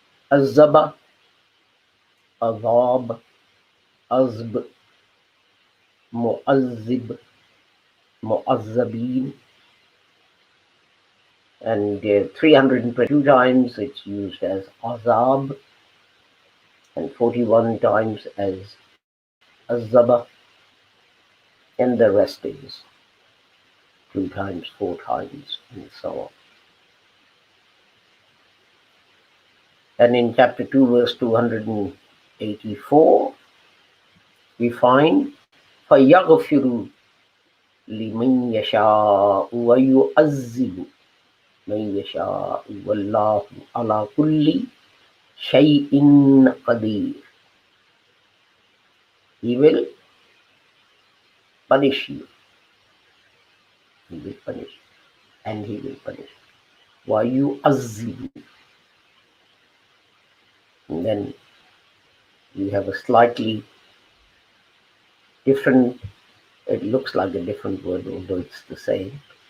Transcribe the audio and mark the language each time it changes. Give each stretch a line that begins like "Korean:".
English: Azaba, Azab, Azb, Mu'azzib, Mu'azzabin, and 322 times it's used as Azab, and 41 times as Azaba, and the rest is 2 times, 4 times, and so on. And in chapter 2, verse 284, we find
Arabic: فَيَغْفِرُ لِمَنْ يَشَاءُ وَيُعَذِّبُ مَنْ يَشَاءُ وَاللَّهُ عَلَى كُلِّ شَيْءٍ قَدِيرٌ.
English: He will punish you. He will punish, and he will punish. Why you azim? And then you have a slightly different, it looks like a different word, although it's the same.